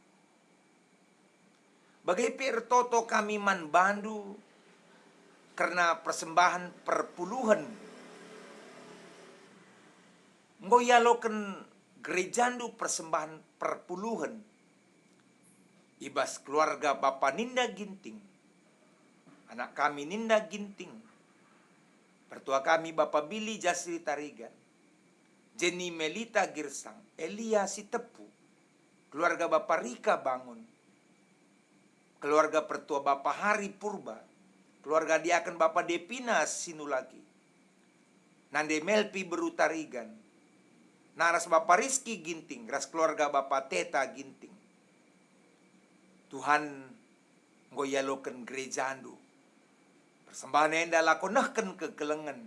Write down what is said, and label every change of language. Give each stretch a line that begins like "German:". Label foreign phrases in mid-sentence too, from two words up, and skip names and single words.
Batak Karo: Bagepe ertoto kami man bandu karena persembahan perpuluhan ngoyaloken gerejandu persembahan perpuluhan ibas keluarga Bapa Ninda Ginting, anak kami Ninda Ginting, pertua kami Bapak Billy Jasri Tarigan, Jenny Melita Girsang, Elia Sitepu, keluarga Bapak Rika Bangun, keluarga pertua Bapak Hari Purba, keluarga diaken Bapak Depina Sinulagi, Nande Melpi Berutarigan, naras Bapak Rizky Ginting, ras keluarga Bapak Teta Ginting. Tuhan ngoyaloken gerejandu. Persembahan enda lakonahken kegelengan.